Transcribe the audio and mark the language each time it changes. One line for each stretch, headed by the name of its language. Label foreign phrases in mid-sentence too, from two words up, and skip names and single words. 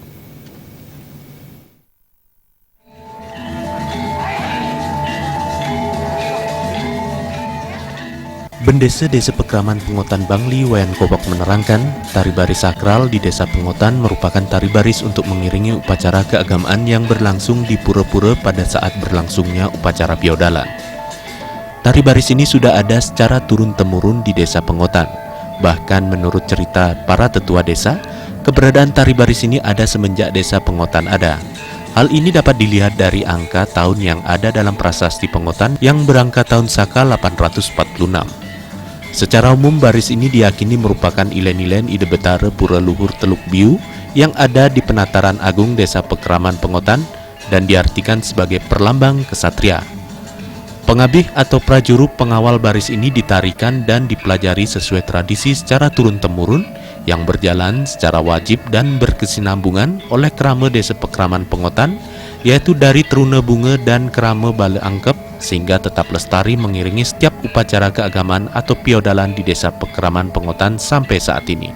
Indonesian: Bendesa Desa Pekraman Pengotan Bangli Wayan Kobok menerangkan, tari baris sakral di Desa Pengotan merupakan tari baris untuk mengiringi upacara keagamaan yang berlangsung di pura-pura pada saat berlangsungnya upacara piodalan. Tari baris ini sudah ada secara turun-temurun di Desa Pengotan. Bahkan menurut cerita para tetua desa, keberadaan tari baris ini ada semenjak Desa Pengotan ada. Hal ini dapat dilihat dari angka tahun yang ada dalam prasasti Pengotan yang berangka tahun Saka 846. Secara umum, baris ini diyakini merupakan ilen-ilen ide betara pura luhur Teluk Biu yang ada di penataran agung Desa Pekraman Pengotan dan diartikan sebagai perlambang kesatria. Pengabih atau prajuru pengawal baris ini ditarikan dan dipelajari sesuai tradisi secara turun-temurun yang berjalan secara wajib dan berkesinambungan oleh kerama Desa Pekraman Pengotan, yaitu dari Teruna Bunga dan kerama Bale Angkep, sehingga tetap lestari mengiringi setiap upacara keagamaan atau piodalan di Desa Pekraman Pengotan sampai saat ini.